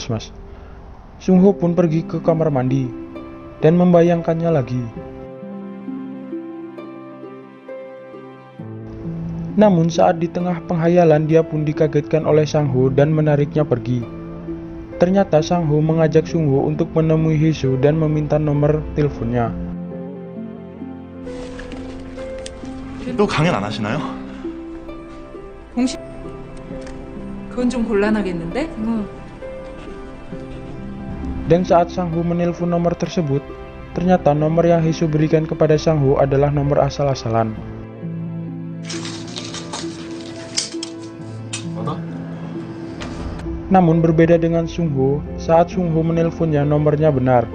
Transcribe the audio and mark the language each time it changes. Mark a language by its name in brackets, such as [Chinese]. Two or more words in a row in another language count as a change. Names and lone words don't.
[Indonesian] Sungho pun pergi ke kamar mandi dan membayangkannya lagi. Namun saat di tengah penghayalan dia pun dikagetkan oleh Sangho dan menariknya pergi. Ternyata Sangho mengajak Sungho untuk menemui Heso dan meminta nomor teleponnya. [Korean] 또 강연 안 하시나요? 공식 그건 좀 곤란하겠는데? [Indonesian] Dan saat Sang Ho menelpon nomor tersebut, ternyata nomor yang Heesu berikan kepada Sang Ho adalah nomor asal-asalan. Namun berbeda dengan Sung Ho, saat Sung Ho menelponnya nomornya benar.